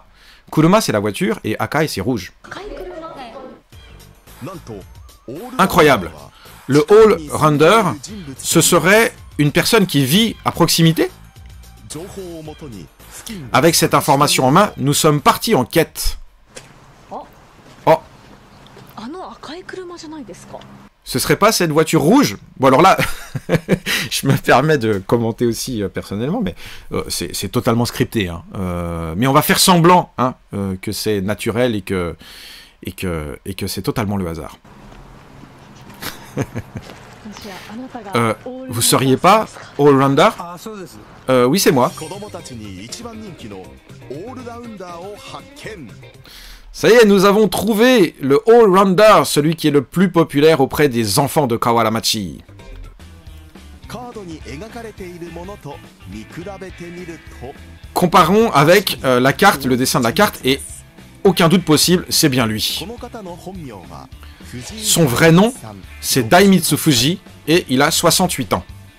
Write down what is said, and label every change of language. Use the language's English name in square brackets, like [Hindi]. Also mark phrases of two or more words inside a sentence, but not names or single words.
[French] Kuruma, c'est la voiture, et Akai, c'est rouge. Incroyable. Le All-Rounder, ce serait une personne qui vit à proximité. Avec cette information en main, nous sommes partis en quête. Oh. Oh. [Japanese] あの赤い車じゃないですか。 [French] Ce serait pas cette voiture rouge? Bon alors là, je me permets de commenter aussi personnellement, mais c'est totalement scripté. Hein. Mais on va faire semblant hein, que c'est naturel et que c'est totalement le hasard. Vous seriez pas all-rounder? Oui, c'est moi. Ça y est, nous avons trouvé le all-rounder, celui qui est le plus populaire auprès des enfants de Kawaramachi. Comparons avec la carte, le dessin de la carte, et aucun doute possible, c'est bien lui. Son vrai nom, c'est Daimitsu Fuji, et il a 68 ans.